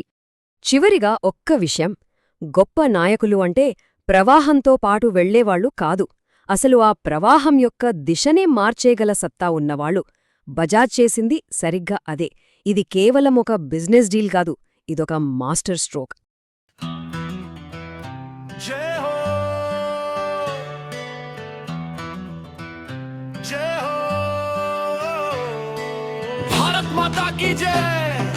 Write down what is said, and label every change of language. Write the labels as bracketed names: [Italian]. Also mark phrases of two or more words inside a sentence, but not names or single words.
[Telugu] చివరిగా ఒక్క విషయం, గొప్ప నాయకులు అంటే ప్రవాహంతో పాటు వెళ్లేవాళ్లు కాదు, అసలు ఆ ప్రవాహం యొక్క దిశనే మార్చేయగల సత్తా ఉన్నవాళ్లు. బజాజ్ చేసింది సరిగ్గా అదే. ఇది కేవలం ఒక [English] business deal [Telugu] కాదు, ఇదొక [English] master stroke. [Hindi] जय हो जय हो भारत माता की जय।